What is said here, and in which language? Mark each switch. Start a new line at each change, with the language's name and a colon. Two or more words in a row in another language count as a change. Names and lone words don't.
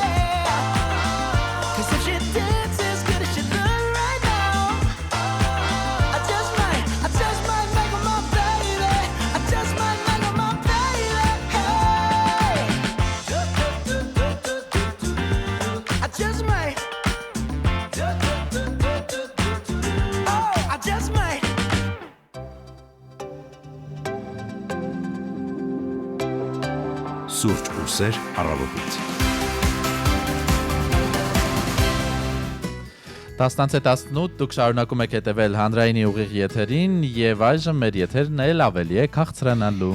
English: 'Cause if she dances as good as she look right now, I just might make her my baby. I just might make her my baby. Hey, I just might. Oh, I just might.
Armenian: Սուրճ ուսեր առավոտից։ 10:18 դուք շարունակում եք հետևել հանրայինի ուղիղ եթերին եւ այժմ մեր եթերն էլ ավելի է քաղցրանալու։